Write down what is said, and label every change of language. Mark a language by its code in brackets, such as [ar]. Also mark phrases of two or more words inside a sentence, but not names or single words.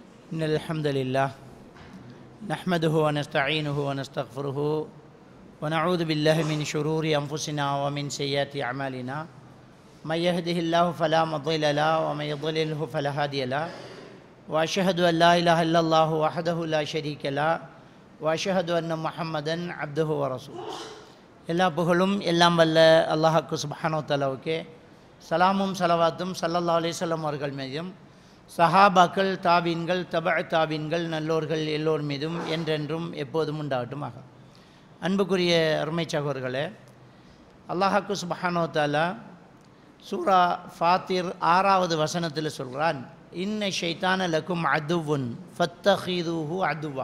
[ar] إن الحمد لله نحمده ونستعينه ونستغفره ونعوذ بالله من شرور أنفسنا ومن سيئات أعمالنا من يهده الله فلا مضل له ومن يضلله فلا هادي له وأشهد أن لا إله إلا الله وحده لا شريك له وأشهد أن محمدا عبده ورسوله [ta] எல்லா புகழும் எல்லாம் வல்ல அல்லாஹ்வுக்கு [ar] سبحانه وتعالى [ta] சலாமும் ஸலவாத்தும் [ar] صلى الله عليه وسلم [ta] அவர்கள் மீதும் சஹாபாக்கள் தாபீன்கள் தாபீன்கள் நல்லோர்கள் எல்லோர் மீதும் என்றென்றும் எப்போதும் உண்டாகட்டுமாக. அன்புக்குரிய அருமை சகோதரர்களே, அல்லாஹ்வுக்கு [ar] سبحانه وتعالى [ta] சூரா ஃபாத்திர் 6வது வசனத்தில் சொல்கிறான், [ar] إن الشيطان لكم عدو فاتخذوه عدوا.